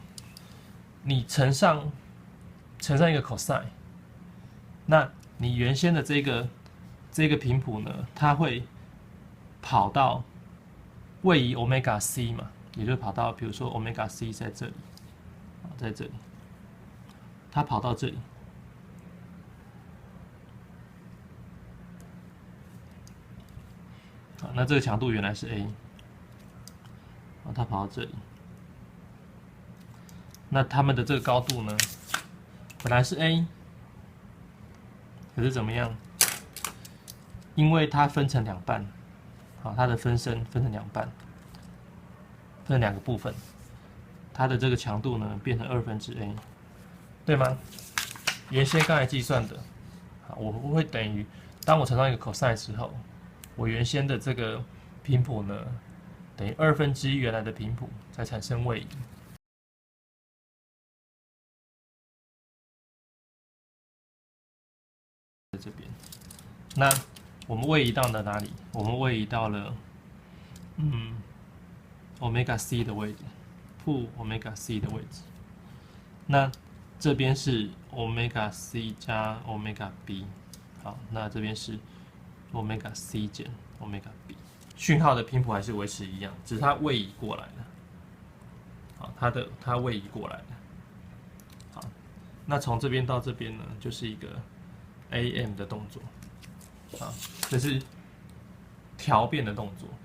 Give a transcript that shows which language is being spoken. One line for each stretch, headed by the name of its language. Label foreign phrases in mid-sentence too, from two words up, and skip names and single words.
Chinese: 你乘上一個 cosine， 那你原先的這個頻譜呢，它會跑到位移 omega c 嘛，也就是跑到比如說 omega c 在這裡，在這裡，它跑到這裡。好，那這個強度原來是 a， 好，它跑到這裡。那它們的這個高度呢，本來是 a，可是怎麼樣？因為它分成兩半，好，它的分身分成兩半，分成兩個部分，它的這個強度呢變成2/a， 對嗎？原先剛才計算的，好，我會等於當我乘上一個 cosine 之後。我原先的這個頻譜呢，等於1/2原來的頻譜，才產生位移。在這邊，那我們位移到了哪裡？我們位移到了omega c 的位置，負 omega c 的位置。那這邊是 omega c 加 omega b， 好，那這邊是。omega c 減 omega b， 訊號的頻譜還是維持一樣，只是它位移過來了。好，它位移過來了。好，那從這邊到這邊呢，就是一個 AM 的動作。好，這是調變的動作。